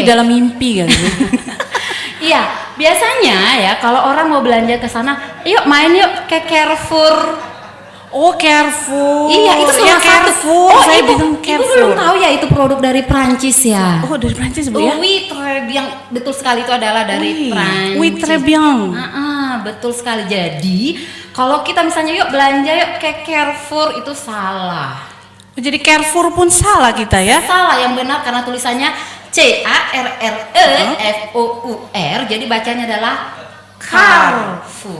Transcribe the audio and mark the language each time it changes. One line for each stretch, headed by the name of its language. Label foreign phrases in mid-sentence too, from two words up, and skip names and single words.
Indonesian: Di dalam mimpi kali. Iya, biasanya ya kalau orang mau belanja ke sana, yuk main yuk ke Carrefour. Oh, Carrefour. Iya, itu salah ya, satu. Carrefour. Oh, Saya ibu bilang Carrefour. belum tahu ya itu produk dari Prancis ya. Oh, dari Prancis Bu ya?
French: Oui, très bien.
Indonesian: Betul sekali itu adalah dari Prancis.
French: Oui, très bien.
Indonesian: Betul sekali. Jadi, kalau kita misalnya yuk belanja yuk ke Carrefour itu salah. Jadi Carrefour pun salah kita ya? Salah, yang benar karena tulisannya Carrefour. Jadi bacanya adalah Carrefour.